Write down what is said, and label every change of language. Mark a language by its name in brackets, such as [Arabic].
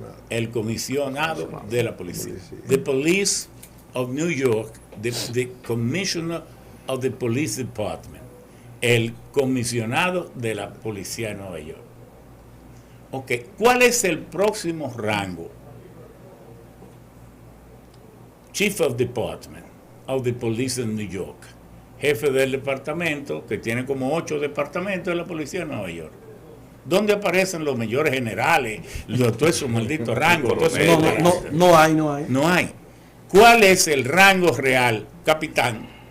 [Spanish] El comisionado de la policía. [English] The Police of New York, the Commissioner of the Police Department. [Spanish] El comisionado de la policía de Nueva York. Ok, ¿cuál es el próximo rango? [English] Chief of Department of the Police in New York. [Spanish] Jefe del departamento, que tiene como 8 departamentos de la policía de Nueva York. ¿Dónde aparecen los mayores generales? Todos esos malditos rangos. No hay. No hay. ¿Cuál es el rango real? Capitán.